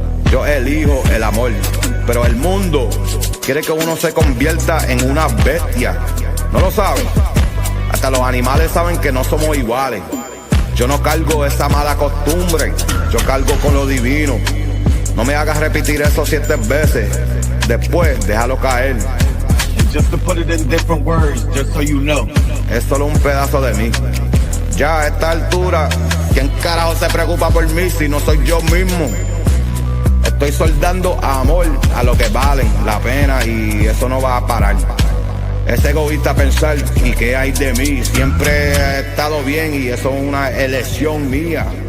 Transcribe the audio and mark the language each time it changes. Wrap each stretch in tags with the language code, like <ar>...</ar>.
<es>Yo elijo el amor, pero el mundo quiere que uno se convierta en una bestia. ¿No lo sabes? Hasta los animales saben que no somos iguales. Yo no cargo esa mala costumbre, yo cargo con lo divino. No me hagas repetir eso 7 veces, después déjalo caer.</es> <en>And just to put it in different words, just so you know,</en> <es>es solo un pedazo de mí. Ya a esta altura, ¿quién carajo se preocupa por mí si no soy yo mismo? Estoy soldando amor a lo que valen la pena y eso no va a parar. Es egoísta pensar, ¿y qué hay de mí? Siempre he estado bien y eso es una elección mía.</es>